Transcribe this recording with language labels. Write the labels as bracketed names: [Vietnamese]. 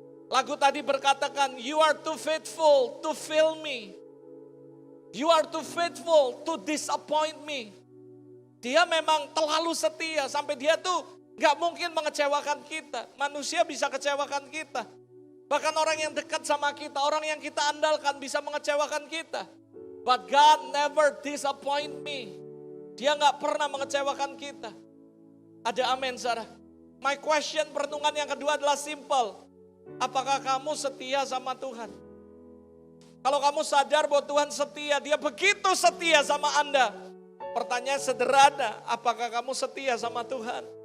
[Indonesian] Lagu tadi berkatakan, [English] you are too faithful to fail me. You are too faithful to disappoint me. [Indonesian] Dia memang terlalu setia sampai dia tuh gak mungkin mengecewakan kita. Manusia bisa kecewakan kita. Bahkan orang yang dekat sama kita, orang yang kita andalkan bisa mengecewakan kita. [English] But God never disappoint me. [Indonesian] Dia gak pernah mengecewakan kita. Ada amin, saudara. [English] My question [Indonesian] perenungan yang kedua adalah simple. Apakah kamu setia sama Tuhan? Kalau kamu sadar bahwa Tuhan setia, dia begitu setia sama Anda. Pertanyaan sederhana, apakah kamu setia sama Tuhan?